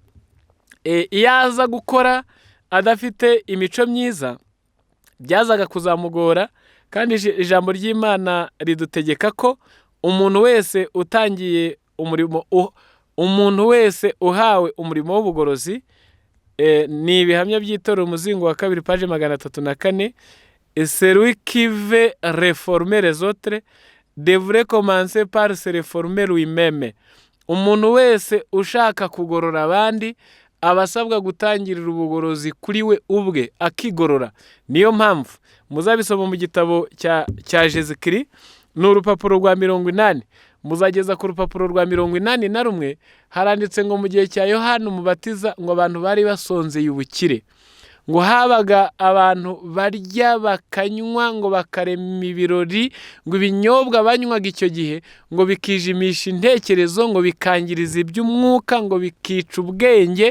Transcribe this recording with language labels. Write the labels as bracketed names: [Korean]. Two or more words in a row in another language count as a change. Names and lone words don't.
[Kinyarwanda] iyo aza gukora adafite imico myiza byazaga kuzamugora, kandi ijambo ry'Imana ridutegeka ko umuntu wese utangiye umurimo, umuntu wese uhawe umurimo w'ubugorozi, ni ibihamya by'itorero umuzingo wa 2 page 304, [French] celui qui veut réformer les autres devrait commencer par se réformer lui-même. [Kinyarwanda] Umuntu wese ushaka kugorora abandi abasabwa gutangirira ubugorozi kuri we ubwe akigorora. Niyo mpamvu muzabisoma mu gitabo cya Jezikiri, ni urupapuro rwa 80, muzageza ku rupapuro rwa 81, haranditse ngo mu gihe cya Yohana Umubatiza ngo abantu bari basonzeye ubukire, ngo habaga abantu barya bakanywa, ngo bakarema ibirori, ngo ibinyobwa banywaga icyo gihe ngo bikijimisha intekerezo, ngo bikangiriza iby'umwuka, ngo bikica ubwenge.